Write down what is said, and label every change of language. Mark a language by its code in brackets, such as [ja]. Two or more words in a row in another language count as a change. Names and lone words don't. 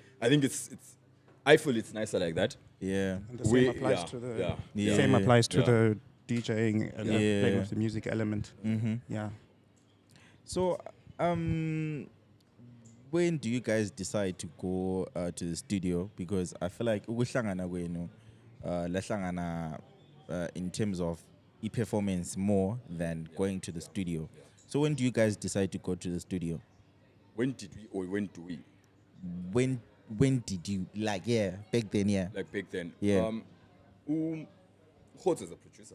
[en] I think I feel it's nicer like that. Yeah. And the same applies to the same applies to the DJing and the playing of the music element. Yeah. So, when do you guys decide to go to the studio? Because I feel like [zu] ukuhlangana kwenu, lahlangana, [en] in terms of e-performance more than going to the studio. So when do you guys decide to go to the studio? When did we, or when do we? When did you, like, back then, Like back then. Yeah. Hot as a producer.